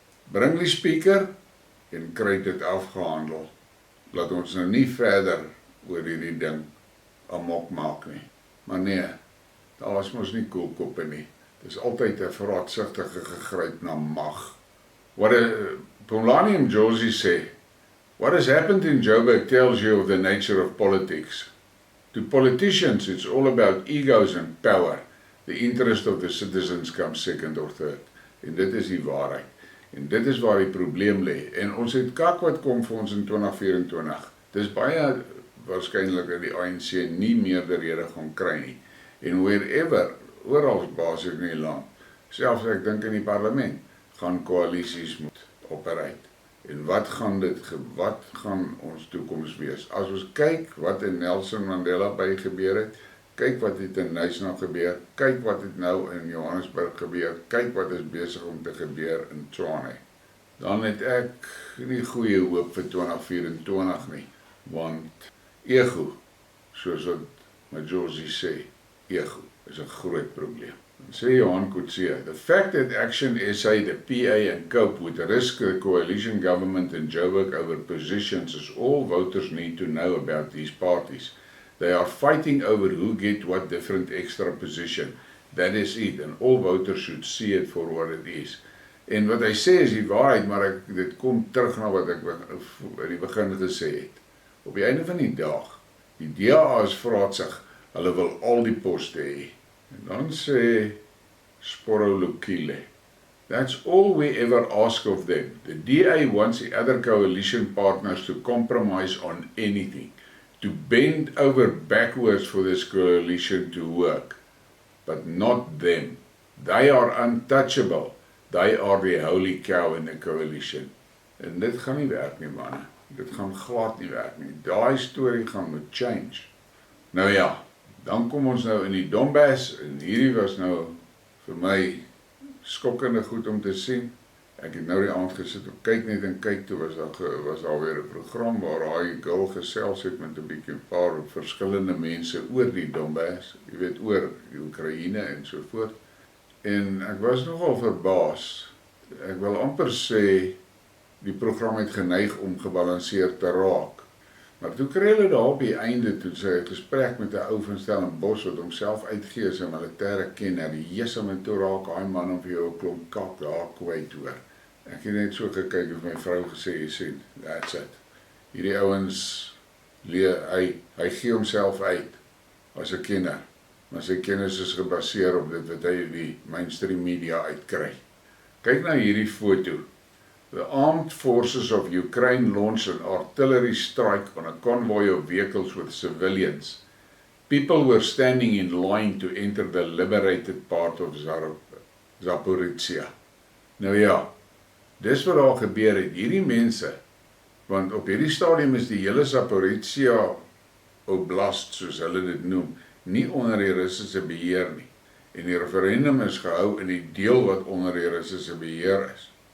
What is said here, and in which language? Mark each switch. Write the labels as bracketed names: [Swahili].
[Afrikaans] Bring die speaker en kry dit afgehandel. Laat ons nou nie verder oor hierdie ding amok maak nie. Maar nee, daar is mos nie koelkoppe nie. Dit is altyd 'n verraadsigtige gegryp na mag. Pomlani en Josie sê, [English] what has happened in Joburg tells you of the nature of politics. To politicians, it's all about egos and power. The interest of the citizens comes second or third. [Afrikaans] En dit is die waarheid. En dit is waar die probleem lê. En ons het kak wat kom vir ons in 2024. Dis baie waarskynlik dat die ANC nie meerderhede gaan kry nie. En wherever, oral basies in die land, selfs ek dink in die parlement, gaan koalisies moet operate. En wat gaan ons toekoms wees? As ons kyk wat in Nelson Mandela by gebeur het, kyk wat het in Nyasa gebeur, kyk wat het nou in Johannesburg gebeur, kyk wat is besig om te gebeur in Tshwane. Dan het ek nie goeie hoop vir 2024 nie, want ego, soos wat Majosi sê, ego is 'n groot probleem. Dan sê [English] Johan Coetzee, the fact that Action SA, the PA and COPE would risk the coalition government in Joburg over positions is all voters need to know about these parties. They are fighting over who get what different extra position. That is it, and all voters should see it for what it is. [Afrikaans] En wat hy sê is die waarheid, maar dit kom terug na wat ek in die begin gesê het. Op die einde van die dag, die DA is vraatsig, hulle wil al die poste hê. En dan sê [English] Sporo Lokile, that's all we ever ask of them. The DA wants the other coalition partners to compromise on anything, to bend over backwards for this coalition to work, but not them. They are untouchable. They are the holy cow in the coalition. [Afrikaans] En dit gaan nie werk nie, manne. Dit gaan glad nie werk nie. Daai storie gaan moet change. Nou ja, dan kom ons nou in die Donbass, en hierdie was nou vir my skokkende goed om te sien. Ek het nou die aand gesit op kyk net en kyk, toe was daar weer 'n program waar hy girl gesels het met 'n bietjie 'n paar verskillende mense oor die Donbass, jy weet, oor die Oekraïne en so voort. En ek was nogal verbaas. Ek wil amper sê, die program het geneig om gebalanseerd te raak. Maar toe kry hulle daar op die einde, toe sy 'n gesprek met 'n ou van Stellenbosch wat homself uitgee as 'n militêre kenner, die Jesus en toe raak hy man om vir jou 'n klomp kak daar kwyt hoor. Ek het net so gekyk of my vrou gesê, jy sien, [English] that's it. [Afrikaans] Hierdie ouens, hy gee homself uit as 'n kenner, maar sy kennis is gebaseer op dit wat hy die mainstream media uitkry. Kyk na hierdie foto. [English] The armed forces of Ukraine launched an artillery strike on a convoy of vehicles with civilians. People were standing in line to enter the liberated part of Zaporizhia. [Afrikaans] Nou ja, dis wat daar gebeur het, hierdie mense, want op hierdie stadium is die hele Zaporizhia oblast, soos hulle dit noem, nie onder die Russiese beheer nie. En die referendum is gehou in die deel wat onder die Russiese beheer is.